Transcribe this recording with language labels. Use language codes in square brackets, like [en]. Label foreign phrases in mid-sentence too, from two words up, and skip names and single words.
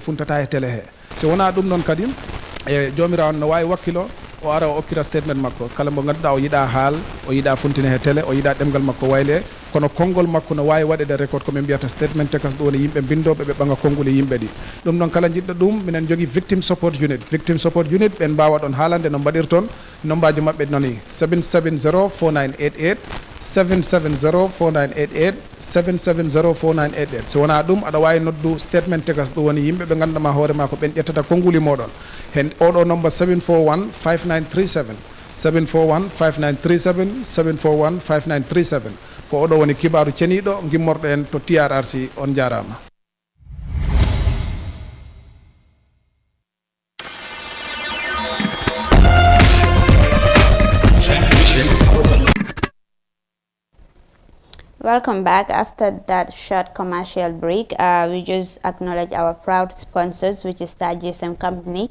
[ff] funtata e télé he so wona ɗum noon kadi e jomirawo on no wawi wakkilo o ara o okkira statement makko kala mo ganduɗa o yiɗa haal o yiɗa funtine he télé o yiɗa ɗemgal makko wayle kono konngol makko no wawi waɗede record komin mbiyata statement te kas ɗum woni yimɓe bindoɓe ɓe ɓaga konngol e yimɓe ɗi ɗum noon kala jiɗɗo ɗum minen jogui [en] victim support unit [ff] ɓen mbawa ɗon haalande no mbaɗirton nombaji mabɓe noni 770 4988 770 4988 770 4988 so wona ɗum aɗa wawi noddu statement te kas ɗum woni yimɓe ɓe gandama hoorema ko ɓen ƴettata konnguli moɗon hen oɗo number 741 5937 741 5937 741 5937 ko oɗo woni kibaru ceniɗo gimmorɗo en to TRRC on jarama. [en] Welcome back. After that short commercial break, we just acknowledge our proud sponsors, which is the GSM company.